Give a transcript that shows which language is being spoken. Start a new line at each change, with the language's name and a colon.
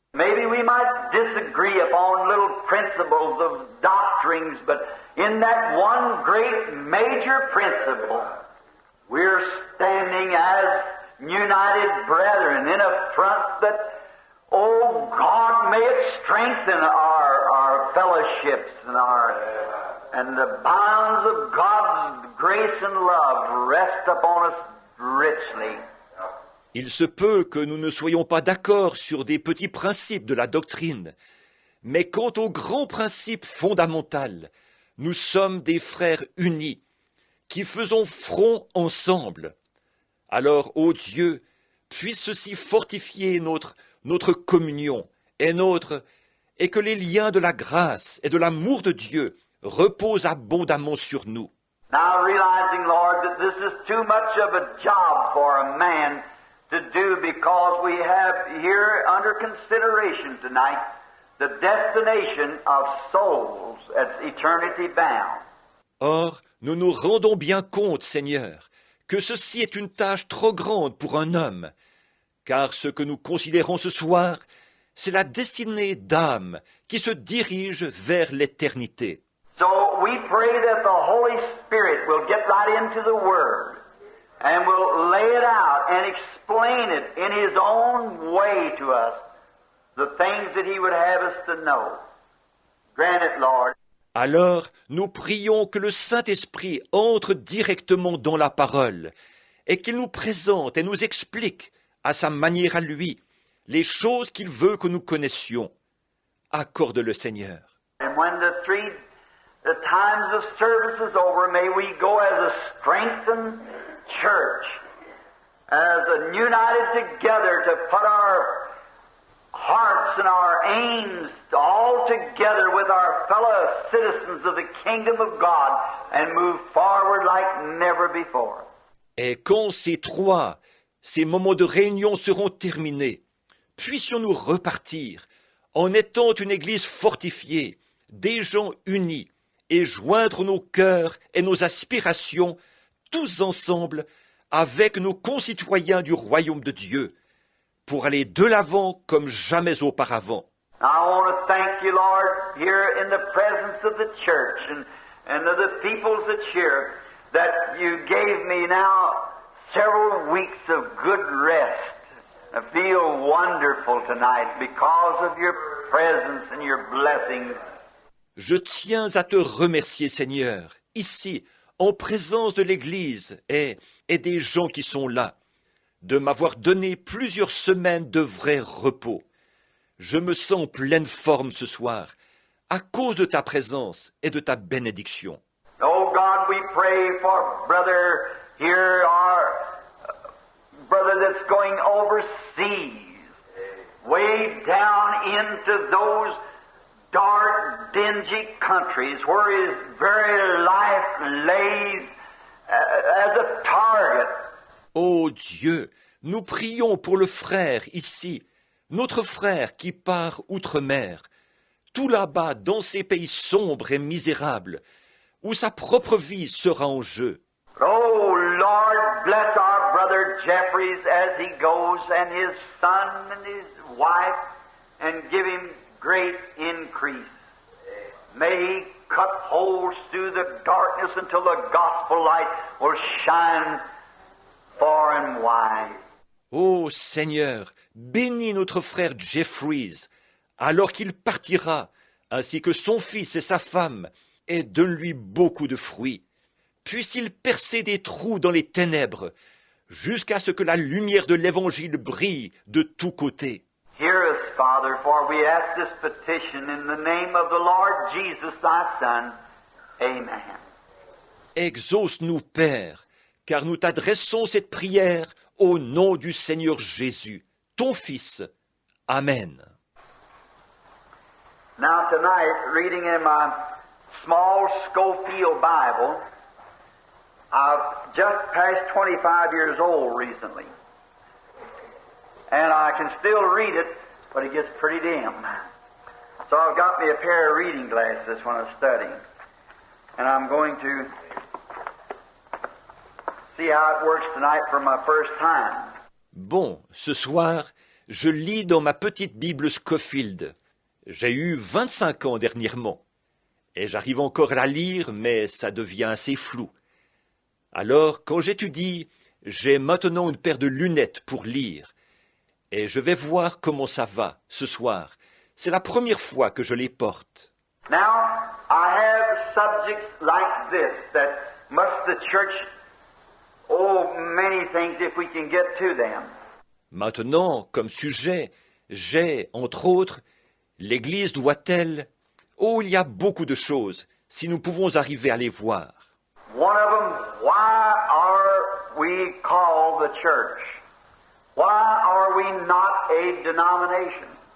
English: Maybe we might disagree upon little principles of doctrines, but in that one great major principle, we're standing as united brethren in a front that, oh God, may it strengthen our fellowships and the bonds of God's grace and love rest upon us richly.
French: Il se peut que nous ne soyons pas d'accord sur des petits principes de la doctrine, mais quant au grand principe fondamental, nous sommes des frères unis, qui faisons front ensemble. Alors, ô Dieu, puisse ceci fortifier notre communion et que les liens de la grâce et de l'amour de Dieu reposent abondamment sur nous.
English: Now realizing, Lord, that this is too much of a job for a man to do, because we have here under consideration tonight the destination of souls that's eternity bound.
French: Or, nous nous rendons bien compte, Seigneur, que ceci est une tâche trop grande pour un homme, car ce que nous considérons ce soir, c'est la destinée d'âmes qui se dirigent vers l'éternité.
English: So we pray that the Holy Spirit will get right into the Word and will lay it out and explain it in His own way to us, the things that He would have us to know. Grant it, Lord.
French: Alors, nous prions que le Saint-Esprit entre directement dans la parole et qu'il nous présente et nous explique, à sa manière à lui, les choses qu'il veut que nous connaissions. Accorde-le, Seigneur.
English: And when the times of service is over, may we go as a strengthened church, as a united together to put our hearts and our aims all together with our fellow citizens of the kingdom of God and move forward like never before.
French: Et quand ces moments de réunion seront terminés, puissions-nous repartir en étant une Église fortifiée, des gens unis, et joindre nos cœurs et nos aspirations tous ensemble avec nos concitoyens du royaume de Dieu, pour aller de l'avant comme jamais auparavant.
English: I want to thank you, Lord, here in the presence of the church and of the peoples that's here, that you gave me now several weeks of good rest. I feel wonderful tonight because of your presence and your blessings.
French: Je tiens à te remercier, Seigneur, ici, en présence de l'Église et des gens qui sont là, de m'avoir donné plusieurs semaines de vrai repos. Je me sens en pleine forme ce soir, à cause de ta présence et de ta bénédiction.
English: Oh God, we pray for brother here, our brother that's going overseas, way down into those dark, dingy countries where his very life lays as a target.
French: Ô Dieu, nous prions pour le frère ici, notre frère qui part outre-mer, tout là-bas dans ces pays sombres et misérables, où sa propre vie sera en jeu.
English: Oh Lord, bless our brother Jeffries as he goes, and his son and his wife, and give him great increase. May he cut holes through the darkness until the gospel light will shine far and wide.
French: Ô Seigneur, bénis notre frère Jeffries, alors qu'il partira, ainsi que son fils et sa femme, et donne-lui beaucoup de fruits. Puisse-t-il percer des trous dans les ténèbres, jusqu'à ce que la lumière de l'Évangile brille de tous côtés.
English: Hear us, Father, for we ask this petition in the name of the Lord Jesus, thy Son. Amen.
French: Exauce-nous, Père, car nous t'adressons cette prière au nom du Seigneur Jésus, ton Fils. Amen.
English: Now tonight, reading in my small Schofield Bible, I've just passed 25 years old recently. And I can still read it, but it gets pretty dim. So I've got me a pair of reading glasses when I'm studying. And I'm going to see how it works tonight for my first time.
French: Bon, ce soir, je lis dans ma petite Bible Schofield. J'ai eu 25 ans dernièrement. Et j'arrive encore à la lire, mais ça devient assez flou. Alors, quand j'étudie, j'ai maintenant une paire de lunettes pour lire. Et je vais voir comment ça va ce soir. C'est la première fois que je les porte.
English: Now, I have subjects like this that must the church, many things if we can get to them.
French: Maintenant, comme sujet, j'ai, entre autres, l'Église doit-elle... Oh, il y a beaucoup de choses, si nous pouvons arriver à les voir.
English: One of them, why are we called the church? Why are we not a denomination?